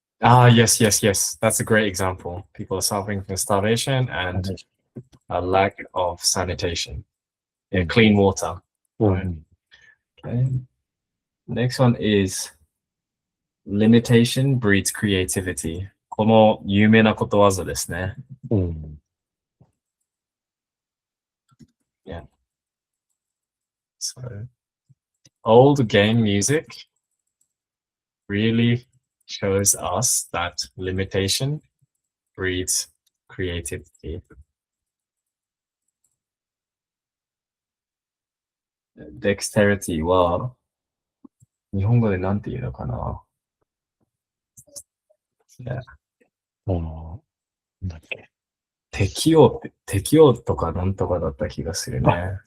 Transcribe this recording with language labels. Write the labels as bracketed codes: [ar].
[en] Yes. That's a great example. People are suffering from starvation and a lack of sanitation. Yeah, clean water. Right. Okay. Next one is limitation breeds creativity. [ja] この有名なことわざですね。 [en] Yeah. So, old game music really shows us that limitation breeds creativity. [ja] Dexterity は日本語でなんて言うのかな? [en] Yeah. [ja] なんだっけ? 適応とかなんとかだった気がするね。